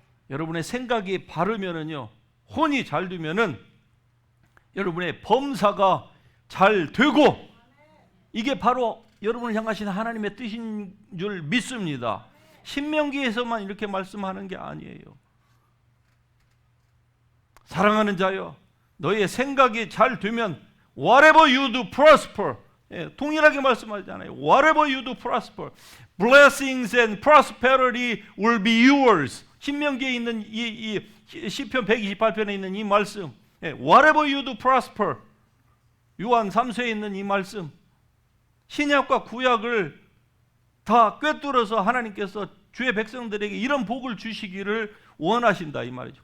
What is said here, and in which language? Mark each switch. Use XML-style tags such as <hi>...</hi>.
<ko>여러분의 생각이 바르면은요, 혼이 잘 되면은 여러분의 범사가 잘 되고, 이게 바로 여러분을 향하신 하나님의 뜻인 줄 믿습니다. 신명기에서만 이렇게 말씀하는 게 아니에요. 사랑하는 자여, 너의 생각이 잘 되면 whatever you do prosper, 동일하게 말씀하잖아요.</ko> <en>Whatever you do prosper, blessings and prosperity will be yours.</en> <ko>신명기에 있는 이 시편 128편에 있는 이 말씀, whatever you do prosper, 요한 3서에 있는 이 말씀, 신약과 구약을 다 꿰뚫어서 하나님께서 주의 백성들에게 이런 복을 주시기를 원하신다 이 말이죠.</ko>